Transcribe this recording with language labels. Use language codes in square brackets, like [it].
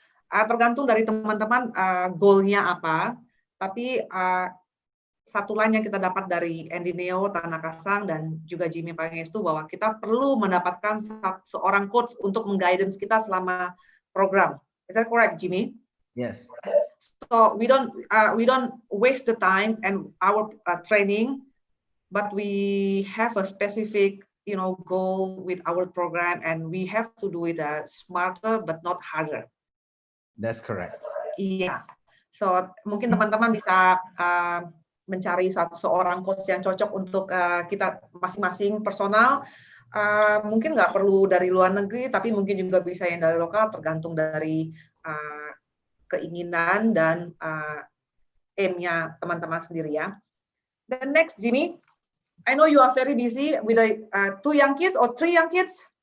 [id] Tergantung dari teman-teman goalnya apa, tapi satu lain yang kita dapat dari Andy Neo, Tanaka Sang, dan juga Jimmy Pangestu, bahwa kita perlu mendapatkan seorang coach untuk mengguidance kita selama program. [en] Is that correct, Jimmy? Yes. So we don't waste the time and our training, but we have a specific goal with our program, and we have to do it smarter but not harder. That's correct. [id] Iya. So mungkin teman-teman bisa mencari seorang coach yang cocok untuk kita masing-masing personal. Mungkin nggak perlu dari luar negeri, tapi mungkin juga bisa yang dari lokal, tergantung dari keinginan dan aim-nya teman-teman sendiri ya. [en] Then next, Jimmy, I know you are very busy with 2 young kids or 3 young kids?